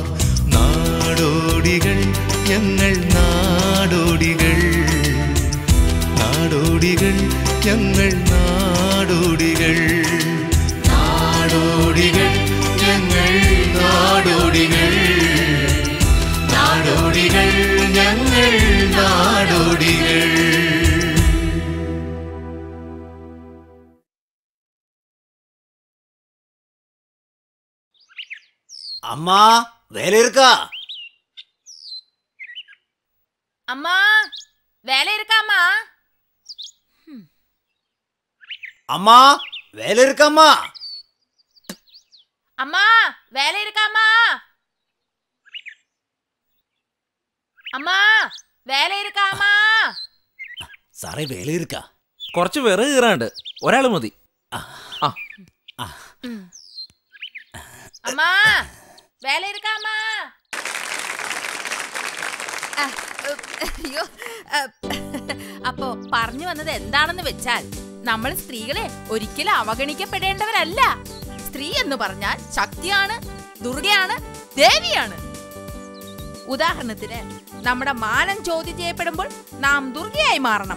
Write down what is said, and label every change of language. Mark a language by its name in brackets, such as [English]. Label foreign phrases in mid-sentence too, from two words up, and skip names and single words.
[Malayalam] നാടോടികൾ ഞങ്ങൾ നാടോടികൾ, നാടോടികൾ ഞങ്ങൾ നാടോടികൾ, നാടോടികൾ ഞങ്ങൾ നാടോടികൾ, നാടോടികൾ ഞങ്ങൾ നാടോടികൾ. [Tamil] அம்மா வேலை இருக்கா? அம்மா வேலை இருக்காமா? அம்மா வேலை இருக்காம்மா? அம்மா வேலை இருக்காமா? அம்மா வேலை இருக்காமா? சாரே வேலை இருக்கா? [Malayalam] കുറച്ച് വിറക് കീറാണ്ട്, ഒരാള് മതി. [Tamil] அம்மா வேலை இருக்காமா? [Malayalam] അയ്യോ, അപ്പോ പറഞ്ഞു വന്നത് എന്താണെന്ന് വെച്ചാൽ, നമ്മൾ സ്ത്രീകളെ ഒരിക്കലും അവഗണിക്കപ്പെടേണ്ടവരല്ല. സ്ത്രീ എന്ന് പറഞ്ഞാൽ ശക്തിയാണ്, ദുർഗയാണ്, ദേവിയാണ്. ഉദാഹരണത്തിന്, നമ്മുടെ മാനം ചോദ്യം ചെയ്യപ്പെടുമ്പോൾ നാം ദുർഗയായി മാറണം.